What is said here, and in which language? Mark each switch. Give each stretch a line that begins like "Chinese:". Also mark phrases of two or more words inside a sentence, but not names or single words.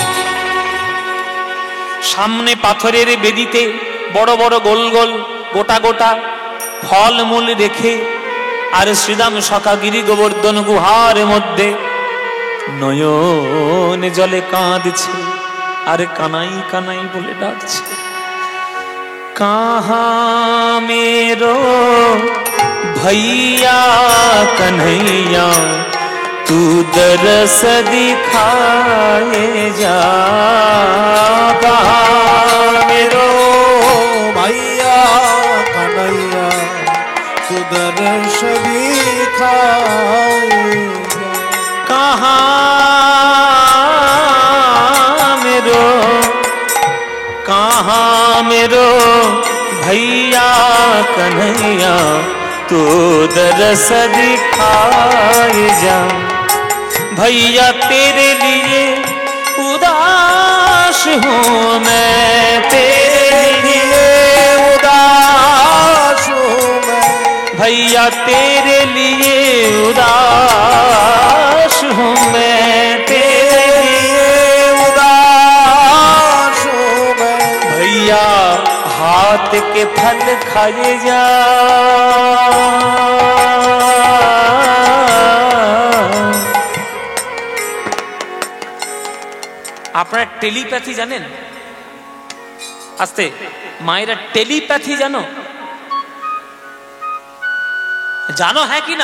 Bangla: সামনে পাথরের বেদিতে বড় বড় গোল গোল গোটা গোটা ফলমূল রেখে, আর শ্রীরাম সখা গিরি গোবর্ধন গুহার মধ্যে নয়ন জলে কাঁদছে আর কানাই কানাই বলে ডাকছে।
Hindi: कहाँ मेरो भैया कन्हैया, तू दरस दिखाए जा। कहाँ मेरो भैया कन्हैया, तू दरस दिखाए जा। कहाँ मेरो भैया कन्हैया, तू दरस दिखाए जा। भैया तेरे लिए उदास हूँ मैं, तेरे लिए उदास हूँ मैं। भैया तेरे लिए उदास हूँ मैं, तेरे लिए उदास हूँ मैं। भैया हाथ के फल खाए जा।
Bangla: আপনারা টেলিপ্যাথি জানেন? আস্তে মায়েরা, টেলিপ্যাথি জানো? জানো হ্যাঁ কি না?